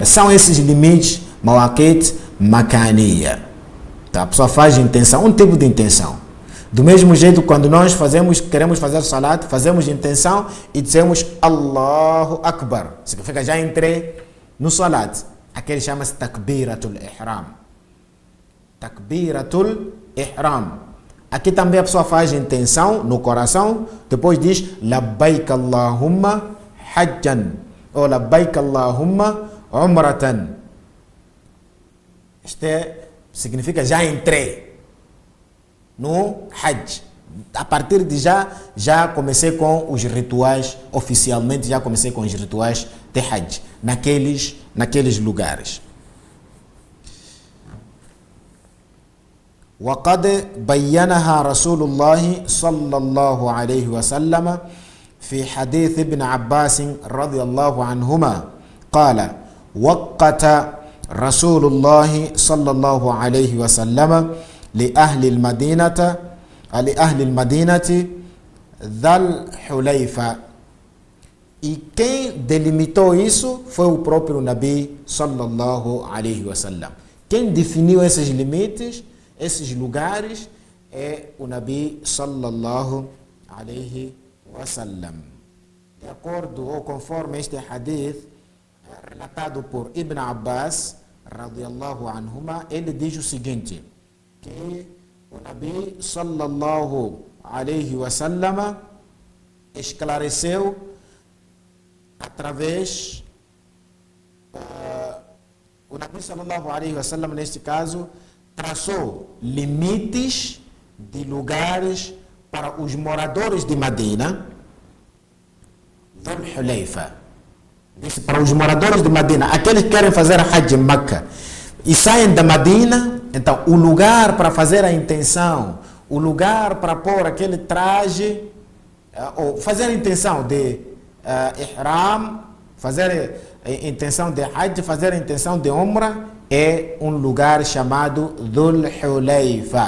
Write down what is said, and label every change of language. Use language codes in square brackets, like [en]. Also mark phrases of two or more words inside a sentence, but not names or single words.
[pt] São esses limites, [ar] مواقيت مكانية. [pt] Então, a pessoa faz intenção, um tipo de intenção. Do mesmo jeito, quando nós queremos fazer salat, fazemos intenção e dizemos [ar] الله أكبر. [pt] Significa, já entrei no salat. Aquele chama-se [ar] تكبيرة الإحرام. تكبيرة الإحرام. [pt] Aqui também a pessoa faz intenção no coração, depois diz [ar] لبيك اللهم حجا [pt] ou [ar] لبيك اللهم عمرة. [pt] Isto significa, já entrei no Hajj. A partir de já comecei com os rituais, oficialmente já comecei com os rituais de Hajj, naqueles lugares. [ar] وقد بينها رسول الله صلى الله عليه وسلم في حديث ابن عباس رضي الله عنهما قال وقت رسول الله صلى الله عليه وسلم لأهل المدينة ذا الحليفة. [pt] E quem delimitou isso foi o próprio Nabi [ar] صلى الله عليه وسلم. [pt] Quem definiu esses limites, esses lugares, é o Nabi [ar] صلى الله عليه وسلم. [pt] De acordo ou conforme este hadith relatado por Ibn Abbas [ar] رضي الله عنهما, [pt] ele diz o seguinte, que o Nabi [ar] صلى الله عليه وسلم [pt] esclareceu através o Nabi [ar] صلى الله عليه وسلم, [pt] neste caso, traçou limites de lugares para os moradores de Medina, Dhul Hulayfa. Disse para os moradores de Medina, aqueles que querem fazer Hajj em Meca e saem da Medina, então o lugar para fazer a intenção, o lugar para pôr aquele traje, ou fazer a intenção de ihram, fazer a intenção de Hajj, fazer a intenção de Umrah é um lugar chamado Dhul Hulayfa.